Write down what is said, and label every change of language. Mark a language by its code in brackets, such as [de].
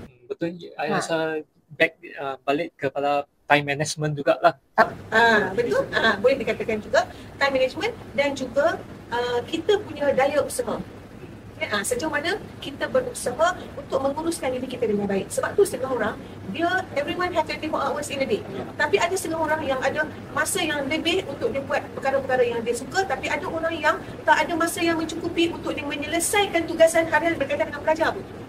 [ms] Betul. I rasa balik kepada time management jugalah. Betul. Boleh dikatakan juga time management dan juga kita punya daya usaha. Sejauh mana kita berusaha untuk menguruskan diri kita dengan baik. Sebab tu setengah orang, [en] everyone have 24 hours in a day. [ms] Tapi ada setengah orang yang ada masa yang lebih untuk dia buat perkara-perkara yang dia suka, tapi ada orang yang tak ada masa yang mencukupi untuk dia menyelesaikan tugasan harian berkaitan dengan belajar pun.